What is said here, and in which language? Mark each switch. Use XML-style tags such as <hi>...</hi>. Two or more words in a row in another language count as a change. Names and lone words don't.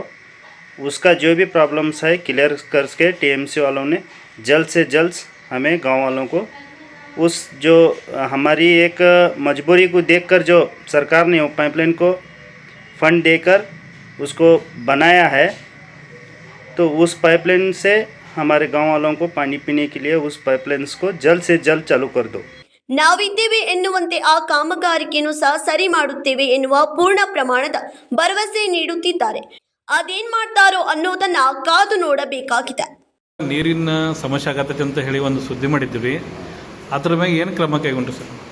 <hi>उसका जो भी प्रॉब्लम्स है क्लियर करके टीएमसी वालों ने जल्द से जल्द हमें गांव वालों को उस जो हमारी एक मजबूरी को देखकर जो सरकार ने वो पाइपलाइन को फंड देकर उसको बनाया है, तो उस पाइपलाइन से हमारे गांव वालों को पानी पीने के लिए उस पाइपलाइन्स को जल्द से जल्द चालू कर दो.</hi> <kn>ನಾವಿದ್ದೇವೆ ಎನ್ನುವಂತೆ ಆ ಕಾಮಗಾರಿಕೆಯನ್ನು ಸಹ ಸರಿ ಮಾಡುತ್ತೇವೆ ಎನ್ನುವ ಪೂರ್ಣ ಪ್ರಮಾಣದ ಭರವಸೆ ನೀಡುತ್ತಿದ್ದಾರೆ. ಅದೇನ್ ಮಾಡ್ತಾರೋ ಅನ್ನೋದನ್ನ ಕಾದು ನೋಡಬೇಕಾಗಿದೆ. ನೀರಿನ ಸಮಸ್ಯೆ ಆಗತ್ತೈತೆ ಅಂತ ಹೇಳಿ ಒಂದು ಸುದ್ದಿ ಮಾಡಿದ್ವಿ, ಅದ್ರ ಮೇಲೆ ಏನು ಕ್ರಮ ಕೈಗೊಂಡ್ರಿ ಸರ್?</kn>